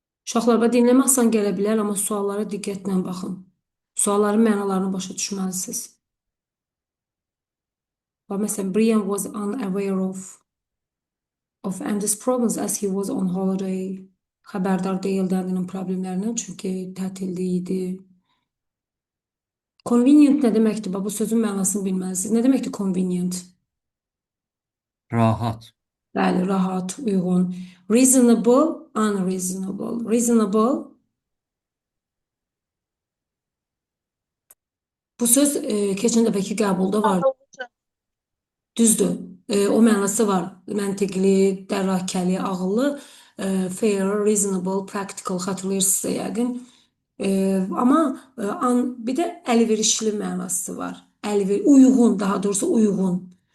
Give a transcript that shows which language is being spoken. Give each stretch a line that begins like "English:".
Azerbaijani: Uşaqlar, dinləmə asan gələ bilər, amma suallara diqqətlə baxın. Sualların mənalarını başa düşməlisiniz.
English: Məsələn, Brian was unaware of Andy's problems as he was on holiday.
Azerbaijani: Xəbərdar deyildi Andy'nin problemlərindən, çünki tətildə idi. Convenient nə deməkdir? Bu sözün mənasını bilməlisiniz. Nə deməkdir convenient? Rahat. Bəli, rahat, uyğun.
English: Reasonable, unreasonable. Reasonable.
Azerbaijani: Bu söz keçən dəfəki qəbulda var. Düzdür. O mənası var. Məntiqli, dərrakəli, ağıllı,
English: fair, reasonable, practical
Azerbaijani: xatırlayırsınızsa yəqin. Amma bir də əlverişli mənası var. Uyğun, daha doğrusu uyğun.